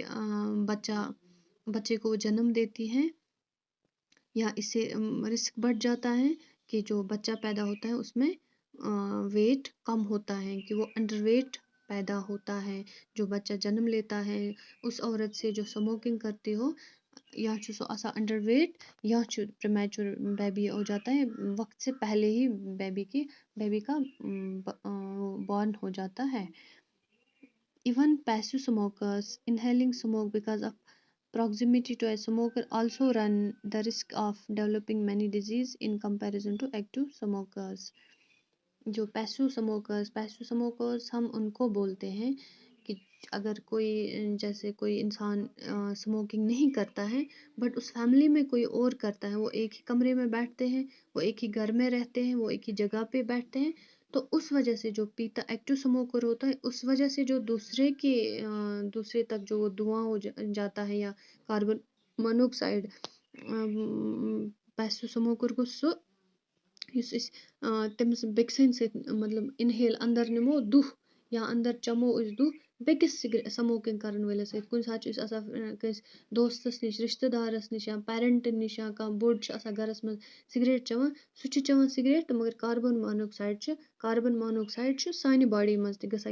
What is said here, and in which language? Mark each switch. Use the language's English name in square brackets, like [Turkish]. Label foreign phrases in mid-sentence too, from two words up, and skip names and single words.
[Hindi] बच्चे को जन्म देती हैं, या इससे रिस्क बढ़ जाता है कि जो बच्चा पैदा होता है उसमें वेट कम होता है, कि वो अंडरवेट पैदा होता है, जो बच्चा जन्म लेता है उस औरत से जो स्मोकिंग करती हो, या सो आसा अंडरवेट या [English] premature baby [Hindi] हो जाता है, वक्त से पहले ही बेबी का बॉर्न हो जाता है। [English] Even passive smokers inhaling smoke because of proximity to a smoker also run the risk of developing many disease in comparison to active smokers. [Hindi] जो [English] passive smokers [Hindi] हम उनको बोलते हैं कि अगर कोई जैसे कोई इंसान स्मोकिंग नहीं करता है बट उस फैमिली में कोई और करता है, वो एक ही कमरे में बैठते हैं, वो एक ही घर में रहते हैं, वो एक ही जगह पे बैठते हैं, तो उस वजह से जो पीता [English] active smoker [Hindi] होता है उस वजह से जो दूसरे तक जो वो धुआं जाता है या [English] carbon monoxide passive smoker [Hindi] को सो [Kashmiri] یُس أسۍ تٔمِس بیٚکہِ سٕنٛدِ سۭتۍ مطلب اِنہیل اَندَر نِمو دُہ یا اَندَر چَمو أسۍ دُہ بیٚکِس سموکِنٛگ کَرَن وٲلِس سۭتۍ. کُنہِ ساتہٕ چھِ أسۍ آسان کٲنٛسہِ دوستَس نِش رِشتہٕ دارَس نِش یا پیرَنٹَن نِش یا کانٛہہ بوٚڑ چھُ آسان گَرَس منٛز سِگریٹ چٮ۪وان, سُہ چھُ چٮ۪وان سِگریٹ تہٕ مگر کاربن مانوکسایڈ چھُ سانہِ باڈی منٛز تہِ گژھان.